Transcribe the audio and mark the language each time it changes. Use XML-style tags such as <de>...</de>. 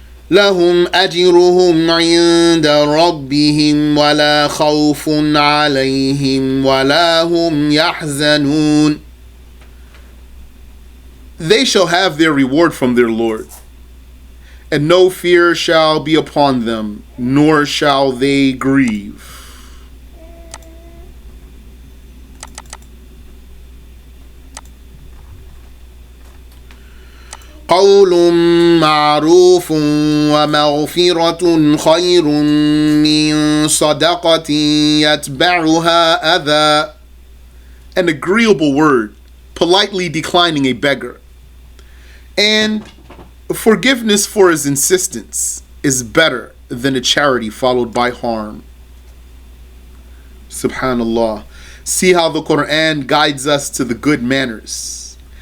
<ar>لهم أجرهم عند ربهم ولا خوف عليهم ولا هم يحزنون.</ar> <en>They shall have their reward from their Lord, and no fear shall be upon them, nor shall they grieve.</en> <ar>قول معروف ومغفرة خير من صدقة يتبعها أذى.</ar> <en>An agreeable word, politely declining a beggar, and forgiveness for his insistence is better than a charity followed by harm. Subhanallah. See how the Quran guides us to the good manners.</en>